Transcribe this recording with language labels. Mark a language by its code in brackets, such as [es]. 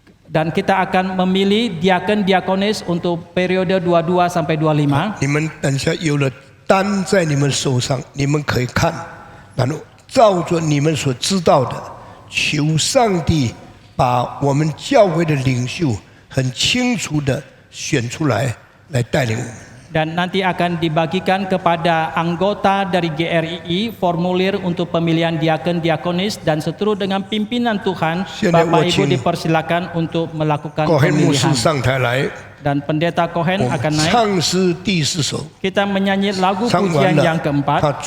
[id] Dan kita akan memilih diaken-diakonis untuk periode 22 sampai 25. [zh] 你们等下有了单在你们手上，你们可以看，然后照着你们所知道的，求上帝把我们教会的领袖很清楚的选出来，来带领我们。 [id] Dan nanti akan dibagikan kepada anggota dari GRII formulir untuk pemilihan diaken-diakonis dan seterusnya dengan pimpinan Tuhan. Bapak Ibu dipersilakan untuk melakukan pemilihan. Dan pendeta Cohen akan naik. Kita menyanyi lagu pujian yang keempat.